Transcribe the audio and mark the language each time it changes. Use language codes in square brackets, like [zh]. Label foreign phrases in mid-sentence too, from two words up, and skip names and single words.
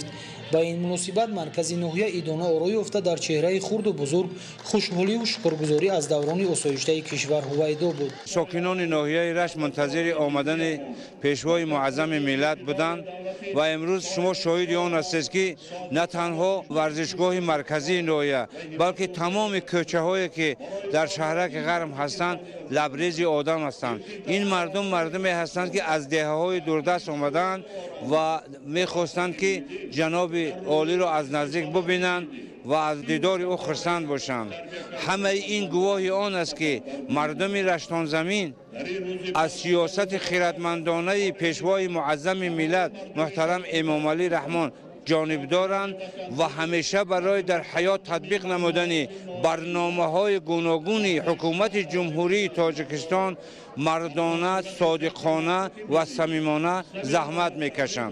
[tg] ба ин муносибат маркази ноҳия идона оро ёфта дар чеҳраи хурду бузург хушҳолию шукргузорӣ аз даврони осоиштаи кишвар ҳувайдо буд. сокинони ноҳияи рашт мунтазири омадани пешвои муаззами миллат буданд ва имрӯз шумо шоҳиди он ҳастед ки на танҳо варзишгоҳи марказии ноҳия балки тамоми кӯчаҳое ки дар шаҳраки ғарм ҳастанд لبریز آدم هستند. این مردمی هستند که از دهه‌های دوردست آمدند و می‌خواستند که جناب عالی را از نزدیک ببینند و از دیدار او خرسند باشند. همه این گواهی آن است که مردم رشتان زمین از سیاست خیرتمندانه پیشوای معظم ملت محترم امام علی رحمان جانب دارند و همیشه برای در حیات تطبیق نمودن برنامه‌های گوناگون حکومت جمهوری تاجیکستان مردانه، صادقانه و صمیمانه زحمت میکشند.